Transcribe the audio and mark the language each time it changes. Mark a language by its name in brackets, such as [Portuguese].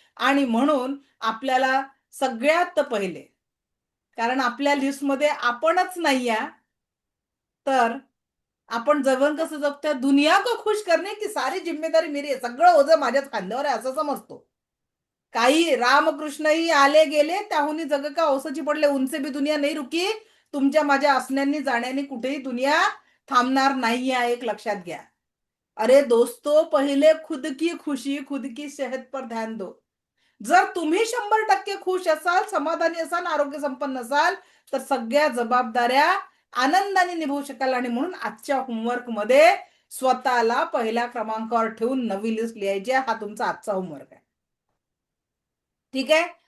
[Marathi] आणि म्हणून आपल्याला सगळ्यात पहिले, कारण आपल्या लिस्टमध्ये आपणच नाही आहे, तर आपण जगन कसं जगतोय, [Hindi] दुनिया को खुश करने की सारी जिम्मेदारी मेरी [Marathi] आहे, सगळं ओझं माझ्याच खांद्यावर आहे असं समजतो. काही रामकृष्णही आले गेले त्याहुनी जग का ओसची पडले, [Hindi] उनसे भी दुनिया नाही रुकी. [Marathi] तुमच्या माझ्या असण्यानी जाण्यानी कुठेही दुनिया थांबणार नाहीये, एक लक्षात घ्या. [Hindi] अरे दोस्तों, पहिले खुद की खुशी, खुद की सेहत पर ध्यान दो. [Marathi] जर तुम्ही 100% खुश असाल, समाधानी असाल, आरोग्य संपन्न असाल तर सगळ्या जबाबदाऱ्या आनंदाने निभवू शकाल. आणि म्हणून आजच्या होमवर्क मध्ये स्वतःला पहिल्या क्रमांकावर ठेवून नवी लिस्ट लिहायची आहे. हा तुमचा आजचा होमवर्क आहे. ठीक आहे?